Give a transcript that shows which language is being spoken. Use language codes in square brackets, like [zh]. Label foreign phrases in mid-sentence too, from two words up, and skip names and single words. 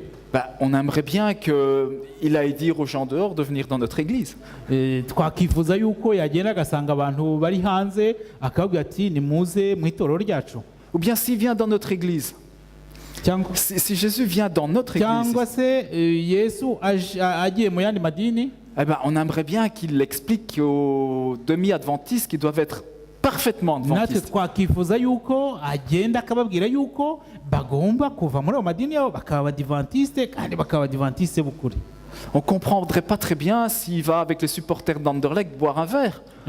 [fr] on aimerait bien qu'il aille dire aux gens dehors de venir dans notre église. [rw] Twakifuza yuko yagenda agasanga abantu bari hanze akabwira ati nimuze mu itorero ryacu. [fr] Ou bien s'il vient dans notre église. Si Jésus vient dans notre église, on aimerait bien qu'il explique aux demi-adventistes qu'ils doivent être parfaitement adventistes. On ne comprendrait pas très bien s'il va avec les supporters d'Anderlecht boire un verre.